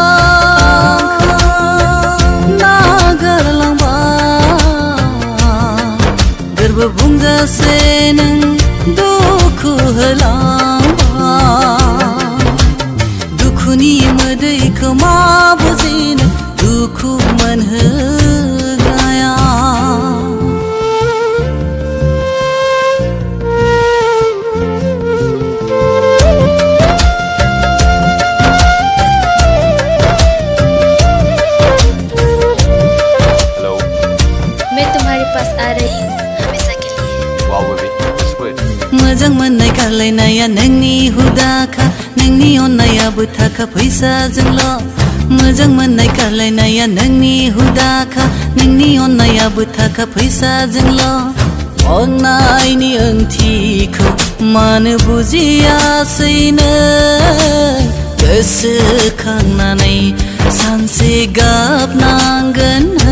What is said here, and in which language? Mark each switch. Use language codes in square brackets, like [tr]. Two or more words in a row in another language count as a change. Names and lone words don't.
[brx] नागारलांबा गोरबो बुंजासे नों दुखु होलांबा दुखुनि मोदैखौ मा बुजिनो दुखु मोनहोग्राया हेलो [hi] मैं तुम्हारे पास आ रही हूँ हमेशा के लिए [en] wow baby that's good [brx] मोजां मोननाय गारलायनाया नोंनि हुदाखा नोंनि अननायाबो थाखा फैसाजोंल' मोजां मोननाय गारलायनाया नोंनि हुदाखा नोंनि अननायाबो थाखा फैसाजोंल' अननायनि ओंथिखौ मानो बुजियासै नों गोसोखांनानै सानसे गाबनांगोन